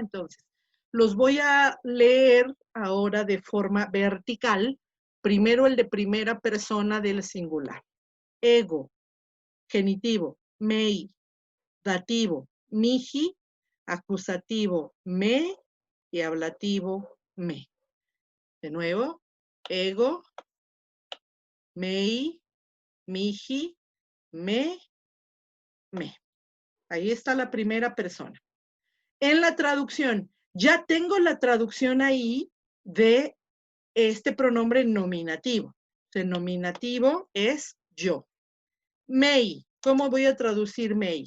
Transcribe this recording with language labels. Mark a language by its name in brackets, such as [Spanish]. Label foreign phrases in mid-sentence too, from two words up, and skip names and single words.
[Spanish] Entonces, los voy a leer ahora de forma vertical. Primero el de primera persona del singular. Ego, genitivo, mei, dativo, mihi, acusativo, me y ablativo, me. De nuevo, [Latin] ego, mei, mihi, me. [Spanish] Ahí está la primera persona. En la traducción, ya tengo la traducción ahí de este pronombre nominativo. El nominativo es yo. Mei, ¿cómo voy a traducir mei?